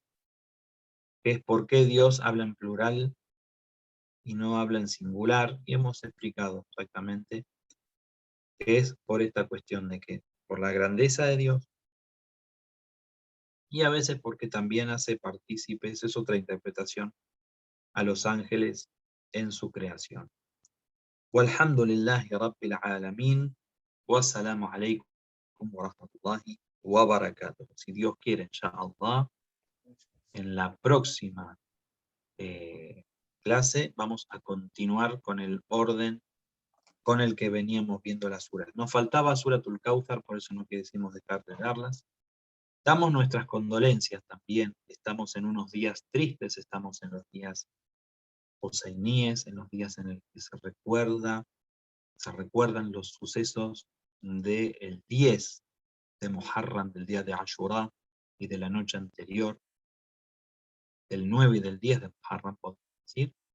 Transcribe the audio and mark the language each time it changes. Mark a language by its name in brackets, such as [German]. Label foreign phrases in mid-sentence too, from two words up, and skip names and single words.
[Spanish] que es por qué Dios habla en plural y no habla en singular, y hemos explicado exactamente que es por esta cuestión de que por la grandeza de Dios y a veces porque también hace partícipes, es otra interpretación, a los ángeles en su creación. [Arabic] والحمد لله رب العالمين، والسلام عليكم ورحمة الله وبركاته. [Spanish] Si Dios quiere, inshallah, en la próxima clase vamos a continuar con el orden con el que veníamos viendo las suras. Nos faltaba Suratul Kauthar, por eso no quisimos dejar de darlas. Damos nuestras condolencias también. Estamos en unos días tristes, estamos en los días huseiníes, en los días en los que se recuerdan los sucesos del 10 de Muharram, del día de Ashura y de la noche anterior, del 9 y del 10 de Muharram, podemos decir.